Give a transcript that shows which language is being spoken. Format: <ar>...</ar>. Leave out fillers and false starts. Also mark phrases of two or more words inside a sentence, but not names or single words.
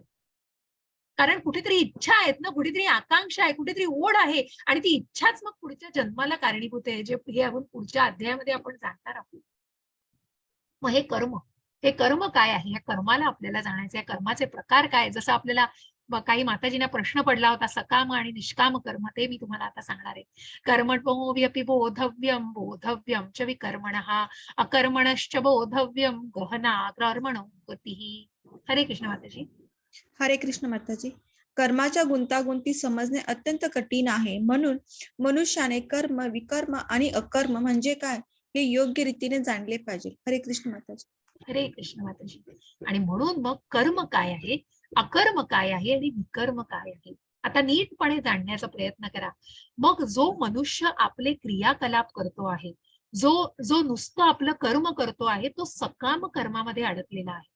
<mr>कारण कुठेतरी इच्छा आहेत ना, कुठेतरी आकांक्षा आहे, कुठेतरी ओढ आहे, आणि ती इच्छाच मग पुढच्या जन्माला कारणीभूत आहे, जे हे आपण पुढच्या अध्यायामध्ये आपण जाणणार आहोत. मग हे कर्म काय आहे, या कर्माला आपल्याला जाणायचं, या कर्माचे प्रकार काय, जसं आपल्याला काही माताजींना प्रश्न पडला होता, सकाम आणि निष्काम कर्म, ते मी तुम्हाला आता सांगणार आहे.</mr> <sa>कर्मण्यपि बोधव्यम बोधव्यम च विकर्मणः अकर्मणश्च बोधव्यम गहना कर्मणो गतिः.</sa> <mr>हरे कृष्ण माताजी. हरे कृष्ण माताजी. कर्माच्या गुंतागुंती समजणे अत्यंत कठीण आहे, म्हणून मनुष्याने कर्म, विकर्म आणि अकर्म म्हणजे काय हे योग्य रीतीने जाणले पाहिजे. हरे कृष्ण माताजी. हरे कृष्ण माताजी. आणि म्हणून मग कर्म काय आहे, अकर्म काय आहे आणि विकर्म काय आहे, आता नीटपणे जाणण्याचा प्रयत्न करा. मग जो मनुष्य आपले क्रियाकलाप करतो आहे, जो नुसतं आपलं कर्म करतो आहे, तो सकाम कर्मामध्ये अडकलेला आहे.</mr>